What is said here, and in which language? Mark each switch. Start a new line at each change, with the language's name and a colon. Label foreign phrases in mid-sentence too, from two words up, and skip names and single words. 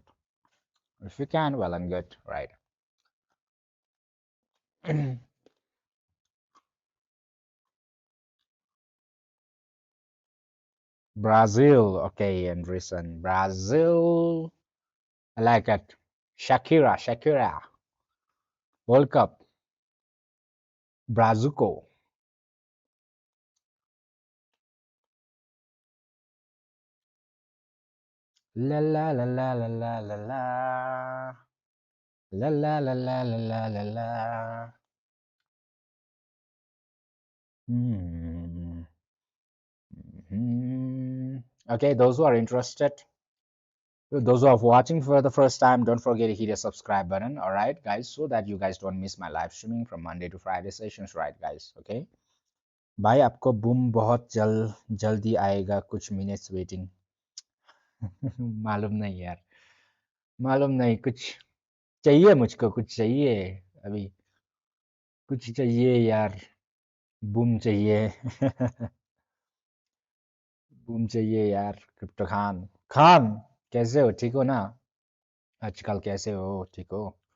English: If you can, well and good, right? Brazil, okay, and recent Brazil, I like it. Shakira, World Cup, Brazuco. La la la la la la la la. La la la la la la la la. Hmm. Hmm. Okay, those who are interested, those who are watching for the first time, don't forget to hit the subscribe button, all right, guys, so that you guys don't miss my live streaming from Monday to Friday sessions, right, guys?
Hindi: Okay. भाई आपको बूम बहुत जल्दी आएगा कुछ
English: minutes waiting
Hindi: मालूम नहीं यार मालूम नहीं कुछ चाहिए मुझको कुछ चाहिए अभी कुछ चाहिए यार बूम चाहिए बूम चाहिए यार क्रिप्टो खान खान कैसे हो ठीक हो ना आजकल कैसे हो ठीक हो